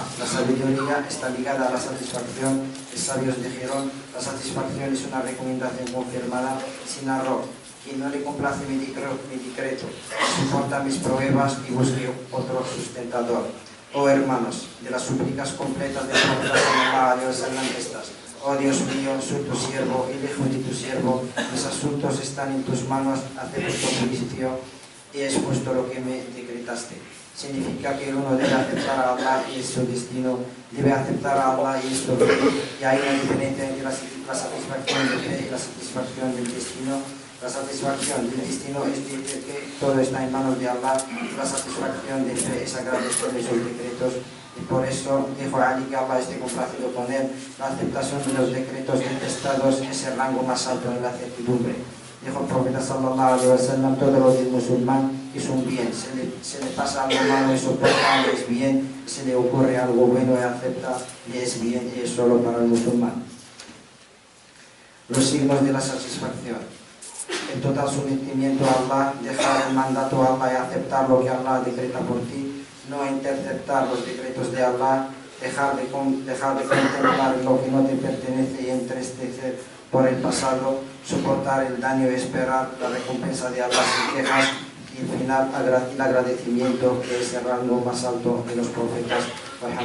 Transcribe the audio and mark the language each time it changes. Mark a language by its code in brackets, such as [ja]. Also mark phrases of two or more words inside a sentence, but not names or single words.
[es] La sabiduría está ligada a la satisfacción. Los sabios dijeron: la satisfacción es una recomendación confirmada sin error. Quien no le complace mi decreto, soporta mis pruebas y busque otro sustentador. Oh hermanos, de las súplicas completas del profeta [ar] صلى الله عليه وسلم [es] estas: oh Dios mío, soy tu siervo, hijo de tu siervo, mis asuntos están en tus manos, acepto tu juicio y es justo lo que me decretaste. Significa que uno debe aceptar a Allah y es su destino, debe aceptar a Allah y es su fe, y hay una diferencia entre la satisfacción de fe y la satisfacción del destino. La satisfacción del destino es decir que todo está en manos de Allah, la satisfacción de fe es agradecerle sus decretos. Y por eso dijo Ali que Allah esté complacido con él. La aceptación de los decretos detestados es el rango más alto en la certidumbre. Dijo el profeta [ar] صلى الله عليه وسلم: [es] todo lo del musulmán es un bien. Se le pasa algo malo y soporta, y es bien. Se le ocurre algo bueno y acepta, y es bien, y es solo para el musulmán. Los signos de la satisfacción: el total sometimiento a Allah, dejar el mandato a Allah y aceptar lo que Allah decreta por ti, no interceptar los decretos de Allah, dejar de contemplar lo que no te pertenece y entristecer por el pasado, soportar el daño y esperar la recompensa de Allah sin quejas, y al final el agradecimiento, que es el rango más alto de los profetas.